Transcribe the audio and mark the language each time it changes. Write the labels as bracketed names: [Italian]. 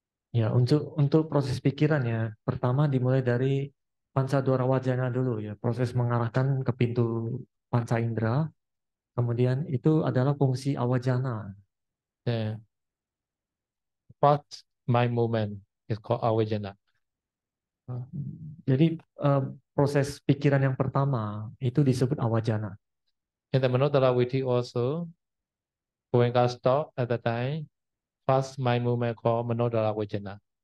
[Indonesian] Ya, untuk proses pikiran ya, pertama dimulai dari Pancadwara Wajana dulu ya, proses mengarahkan ke pintu panca indera. Kemudian itu adalah fungsi awajana. [English] Yeah. First mind movement is called Avajana. [Indonesian] Jadi proses pikiran yang pertama itu disebut awajana. [English] In the Manodara Viti also, when God stop at the time, first mind movement called Manodara Vajana.